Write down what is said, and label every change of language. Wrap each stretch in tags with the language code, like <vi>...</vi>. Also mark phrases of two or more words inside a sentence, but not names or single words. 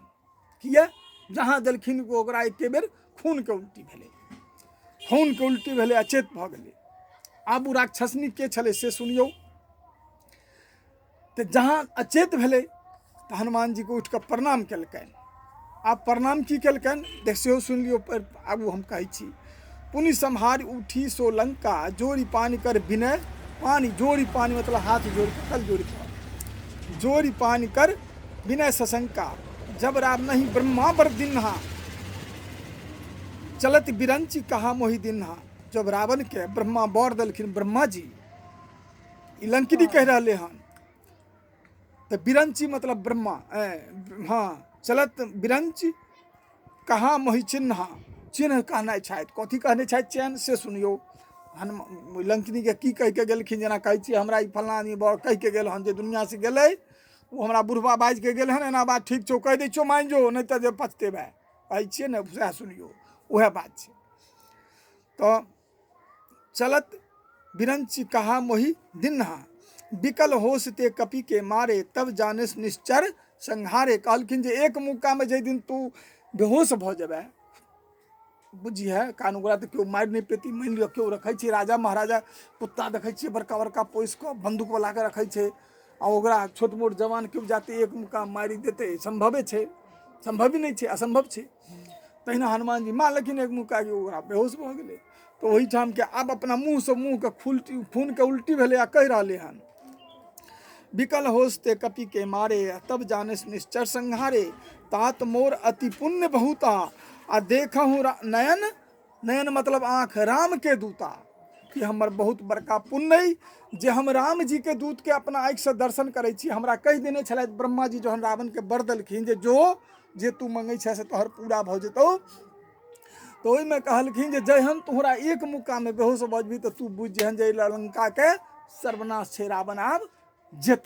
<mai>किया जहाँ देलखिन ओकरा एके बेर खून के उल्टी भेलै, खून के उल्टी भेलै, अचेत भऽ गेलै। आब ओ राक्षसनी के छलै से सुनियौ। तो जहाँ अचेत भेलै तो हनुमान जी को उठ कऽ प्रणाम केलकनि। आब प्रणाम की केलकनि देख सेहो सुनि लियौ, आगू हम कहै छी।</mai> <awa>पुनि सम्हार उठी सो लंका, जोड़ी पानी कर विनय पानी, जोड़ी पानी मतलब हाथ जोड़ के कल जोड़ी पानी, जोड़ी पानी कर विनय सशंका, जब राम नहीं ब्रह्मा बर दिन्हा, चलत बिरंची कहा मोहि दिन्हा।</awa> <mai>जब रावण के ब्रह्मा बर देलखिन, ब्रह्मा जी ई लंकिनी कह रहे हन, तो बिरंची मतलब ब्रह्मा, हाँ</mai> <awa>चलत बिरंची कहा मोहि चिन्हा,</awa> <mai>चिन्ह कहना छथि, कथी कहने छथि चैन से सुनियो। लंकिनी के की कह के गेलखिन, जेना कहै छी हमरा ई फलना आदमी बर कह के गेल हन जे दुनिया से गेलै, वो हमरा बुढ़बा बाजि के गेल हन, एना बात ठीक छौ कह दै छौ मान जो, नहीं तो जे पछतेबै, कहै छियै ने सएह सुनियो, वह बात छै।</mai> <awa>तो चलत बिरंची कहा मोहि दिन्हा, बिकल होश ते कपि के मारे, तब जानिस निश्चर संहारे।</awa> <mai>कहलखिन जे एक मौका में जे दिन तू बेहोश भऽ जेबै, बुझिए कानूगरा तो क्यों मारि नहीं पेती, मान लियो क्यों रखे छी राजा महाराजा कुत्ता देखे छी बड़का बड़का पोस के बंदूक वाला के रखे छे, आ ओकरा छोट मोट जवान क्यों जाते एक मुका मारि देते, संभवे छे, संभव ही नहीं छे, असंभव छे। तहिना हनुमान जी मारलखिन एक मुका के ओकरा बेहोश भऽ गेलै। तो वही ठाम के आब अपना मुँह से मुँह के खून के उल्टी भेलै आ कहि रहले हन,</mai> <awa>विकल होस्ते कपि के मारे, तब जाने निश्चर संहारे। तात मोर अति पुण्य बहुता, आ देखहु नयन,</awa> <mai>नयन मतलब आँख, राम के दूता, कि हमर बहुत बड़का पुण्य अइ जे हम राम जी के दूत के अपना आँखि से दर्शन करै छी। हमरा कहि देने छलथि ब्रह्मा जी जहन रावण के वर देलखिन जे तू मंगै छै से तोहर पूरा भऽ जेतौ, तो ओहिमे कहलखिन जे जहन तोहरा एक मुक्का में बेहोश भऽ जेबही तऽ तू बुझ जेहन जे लंका के सर्वनाश छै, रावण आब जेतै।</mai>